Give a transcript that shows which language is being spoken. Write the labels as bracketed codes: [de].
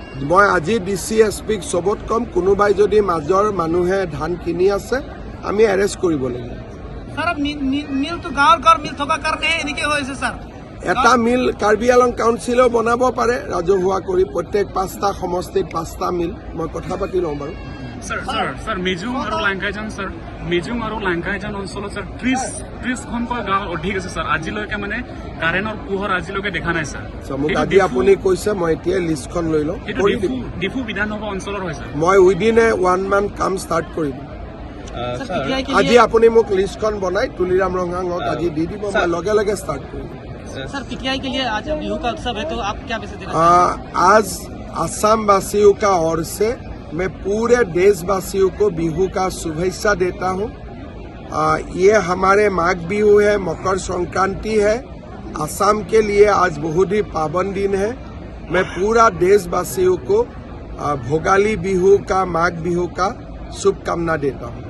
[as] মই আজি DC SPক চবত কম, কোনোবাই যদি মাজৰ মানুহে ধান কিনি আছে আমি এৰেষ্ট কৰিব লাগিব। স্যার মিল তো গাঁৱৰ ঘৰ মিল থকা কাৰণে এনেকে হৈছে স্যাৰ এটা মিল কাৰ্বি আলং কাউন্সিলেও বনাব পাৰে ৰাজহুৱা কৰি প্ৰত্যেক 5টা সমষ্টিত 5টা মিল মই কথা পাতি লওঁ বাৰু স্যার মেজুং আৰু লাংকাইজান স্যার মেজুং আৰু লাংকাইজান অঞ্চলত স্যার 30খনকৈ গাঁও অধিক আছে স্যার আজিলৈকে মানে কাৰেণ্টৰ পোহৰ আজিলৈকে দেখা নাই স্যার মোক আজি আপুনি কৈছে মই এতিয়া লিষ্টখন লৈ লওঁ কৰি দিম ডিফু বিধানসভা অঞ্চলৰ হয় স্যার মই [en] within a 1 month [as] কাম ষ্টাৰ্ট কৰি দিম আজি আপুনি মোক লিষ্টখন বনাই তুলিৰাম ৰঙাঙক আজি দি দিব মই লগে লগে ষ্টাৰ্ট কৰিম [hi] सर पीटीआई के लिए आज बिहू का उत्सव है तो आप क्या मैसेज देना आज असम वासियों का ओर से मैं पूरे देशवासियों को बिहू का शुभेच्छा देता हूँ। ये हमारे माघ बिहू है, मकर संक्रांति है। असम के लिए आज बहुत ही पावन दिन है। मैं पूरा देशवासियों को भोगाली बिहू का, माघ बिहू का शुभकामना देता हूँ।